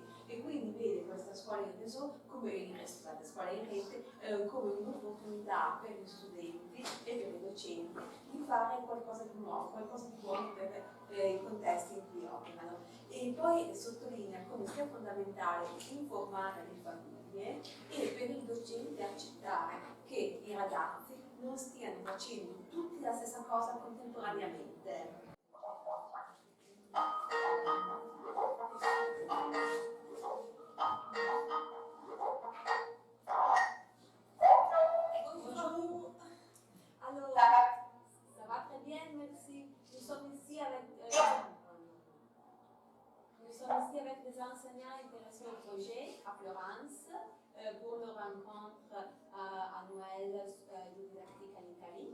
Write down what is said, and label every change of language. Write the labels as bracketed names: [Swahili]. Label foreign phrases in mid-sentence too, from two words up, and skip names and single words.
[Italian] E quindi vede questa scuola in reso come scuola in rete come un'opportunità per gli studenti e per i docenti di fare qualcosa di nuovo, qualcosa di buono per i contesti in cui operano. E poi sottolinea come sia fondamentale informare le famiglie e per i docenti accettare che i ragazzi non stiano facendo tutti la stessa cosa contemporaneamente. [French] Alors, ça va très bien, merci. Nous sommes ici avec des enseignants intéressés au projet à Florence pour leur rencontre annuelle de didactique en Italie.